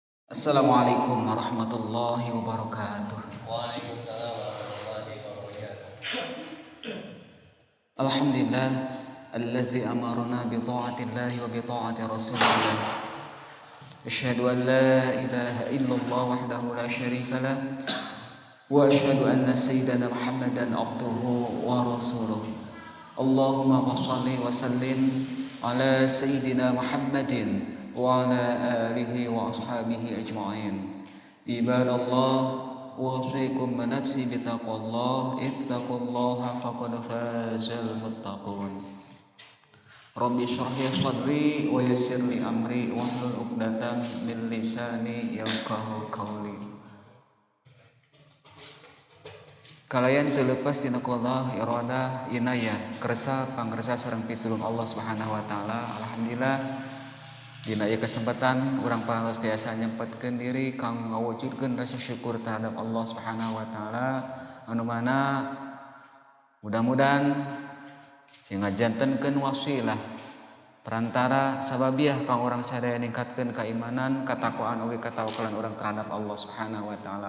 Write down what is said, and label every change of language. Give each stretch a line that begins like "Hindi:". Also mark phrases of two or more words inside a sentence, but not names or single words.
Arabic: السلام عليكم ورحمة الله وبركاته. وعليكم السلام ورحمة الله وبركاته. الحمد لله الذي أمرنا بطاعة الله وبطاعة رسول الله. أشهد أن لا إله إلا الله وحده لا شريك له وأشهد أن سيدنا محمدا عبده ورسوله. اللهم صل وسلم على سيدنا محمد وعلى آله وأصحابه أجمعين. عباد الله أوصيكم نفسي بتقوى الله اتقوا الله فقد فاز المتقون. رب اشرح لي صدري ويسر لي أمري واحلل عقدة من لساني يفقهوا قولي.
Sundanese: Kalayan terlepas tina qada iradah inayah kersa pangresa sareng pitulung Allah
Arabic: سبحانه وتعالى.
Sundanese: Alhamdulillah dina ieu kesempatan urang parantos tiasa nyempetkeun diri kang ngawujudkeun rasa syukur terhadap Allah
Arabic: سبحانه وتعالى
Sundanese: anu mana mudah-mudahan sing ngajantenkeun wasilah perantara sababiah kang urang sadaya ningkatkeun keimanan, katakwaan oge katawakalan urang terhadap Allah
Arabic: سبحانه وتعالى.